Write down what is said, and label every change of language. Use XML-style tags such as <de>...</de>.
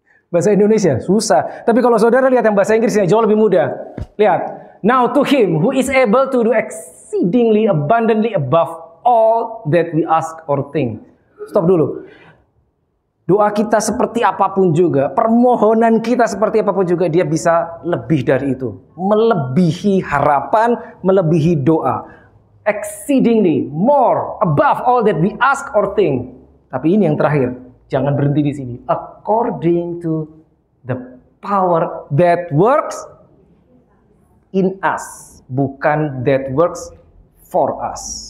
<id>Bahasa Indonesia susah. Tapi kalau saudara lihat yang bahasa Inggrisnya jauh lebih mudah. Lihat.</id> <en>Now to him who is able to do exceedingly abundantly above all that we ask or think.</en> <id>Stop dulu. Doa kita seperti apapun juga, permohonan kita seperti apapun juga, dia bisa lebih dari itu. Melebihi harapan, melebihi doa.</id> <en>Exceedingly, more, above all that we ask or think.</en> <id>Tapi ini yang terakhir, jangan berhenti di sini.</id> <en>According to the power that works in us,</en> <id>bukan</id> <en>that works for us.</en>